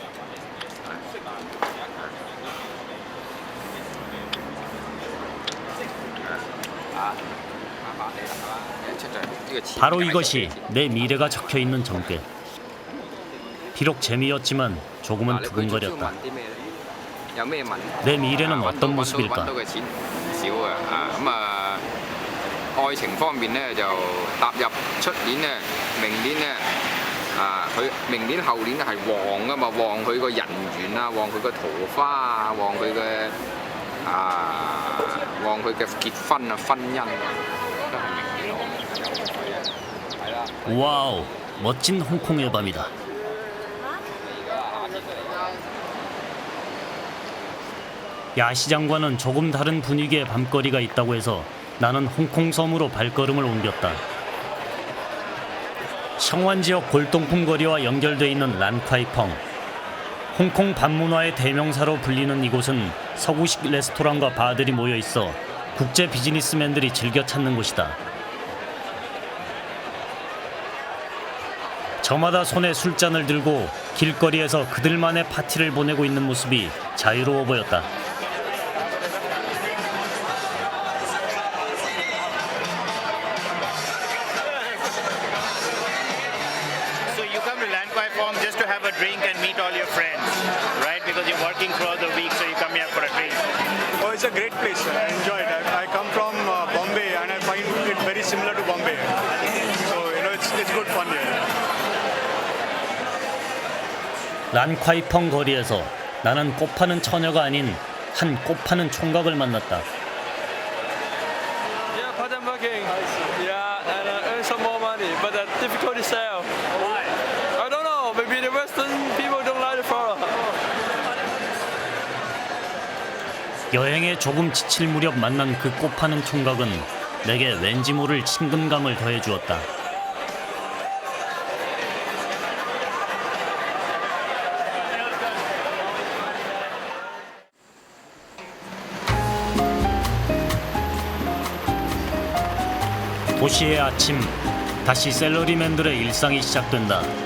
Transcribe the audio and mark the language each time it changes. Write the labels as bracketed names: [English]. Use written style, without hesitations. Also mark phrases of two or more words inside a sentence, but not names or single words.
[Korean] 바로 이것이 내 미래가 적혀있는 점괘. 비록 재미였지만 조금은 두근거렸다. 내 미래는 어떤 모습일까? [Cantonese] 愛情方面咧就踏入出年咧，明年咧佢明年後年係旺噶嘛，旺佢個人緣啊，旺佢個桃花啊，旺佢嘅旺佢嘅結婚啊，婚姻啊，都係明年好嘅。係啦。 [Korean] 와우, 멋진 홍콩의 밤이다. 야시장과는 조금 다른 분위기의 밤거리가 있다고 해서 나는 홍콩 섬으로 발걸음을 옮겼다. 성완 지역 골동품 거리와 연결돼 있는 란콰이펑. 홍콩 밤문화의 대명사로 불리는 이곳은 서구식 레스토랑과 바들이 모여 있어 국제 비즈니스맨들이 즐겨 찾는 곳이다. 저마다 손에 술잔을 들고 길거리에서 그들만의 파티를 보내고 있는 모습이 자유로워 보였다. [English] So you come to 란콰이펑 just to have a drink and meet all your friends, right? Because you're working throughout the week, so you come here for a drink. Oh, it's a great place. I enjoy it. I come from Bombay and I find it very similar to Bombay. So, it's good fun here. [Korean] 란콰이펑 거리에서 나는 꽃 파는 처녀가 아닌 한 꽃 파는 총각을 만났다. [English] Yeah, part-time working. Yeah, and earn some more money, but difficult to sell. Why? I don't know. Maybe the Western people don't like the flower. [Korean] 여행에 조금 지칠 무렵 만난 그 꽃 파는 총각은 내게 왠지 모를 친근감을 더해 주었다. 도시의 아침, 다시 샐러리맨들의 일상이 시작된다.